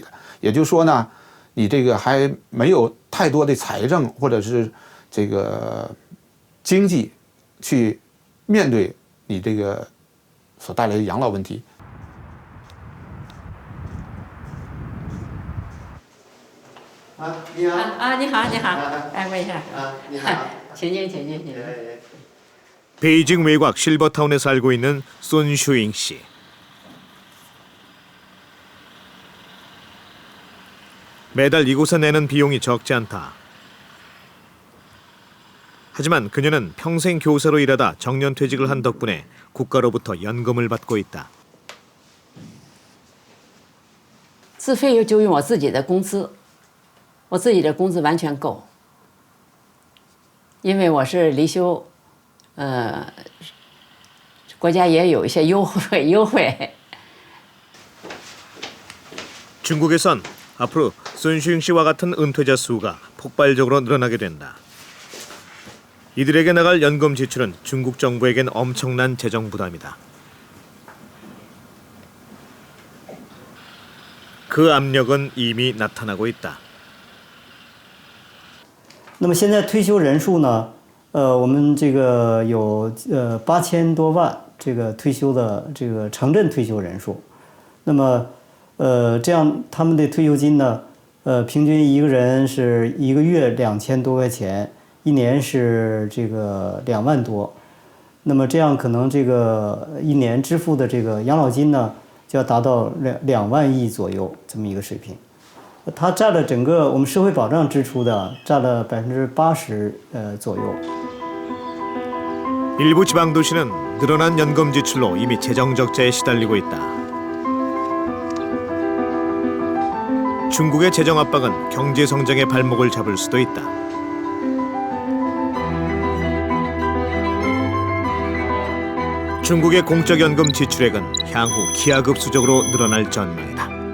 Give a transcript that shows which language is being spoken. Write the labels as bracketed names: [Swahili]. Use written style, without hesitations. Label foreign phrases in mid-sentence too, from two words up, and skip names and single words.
[Chinese] 也就是说呢，你这个还没有太多的财政或者是这个经济去面对 你这个所带来的养老问题。你好。你好，你好。哎，问一下。你好。请进。 [Korean] 베이징 외곽 실버타운에 살고 있는 손슈잉 씨. 매달 이곳에 내는 비용이 적지 않다. 하지만 그녀는 평생 교사로 일하다 정년퇴직을 한 덕분에 국가로부터 연금을 받고 있다. [Chinese] 自费就用我自己的工资，我自己的工资完全够，因为我是离休，国家也有一些优惠。 [Korean] 중국에선 앞으로 손슈잉 씨와 같은 은퇴자 수가 폭발적으로 늘어나게 된다. 이들에게 나갈 연금 지출은 중국 정부에겐 엄청난 재정 부담이다. 그 압력은 이미 나타나고 있다. [Chinese] 那么现在退休人数呢？我们这个有8000多万这个退休的这个城镇退休人数。那么这样他们的退休金呢？平均一个人是1个月2000多块钱。 1年是这个2万多，那么这样可能这个1年支付的这个养老金呢，就要达到2万亿左右这么一个水平。它占了整个我们社会保障支出的占了80%左右。 [Korean] 일부 지방 도시는 늘어난 연금 지출로 이미 재정 적자에 시달리고 있다. 중국의 재정 압박은 경제 성장의 발목을 잡을 수도 있다. 중국의 공적연금 지출액은 향후 기하급수적으로 늘어날 전망이다.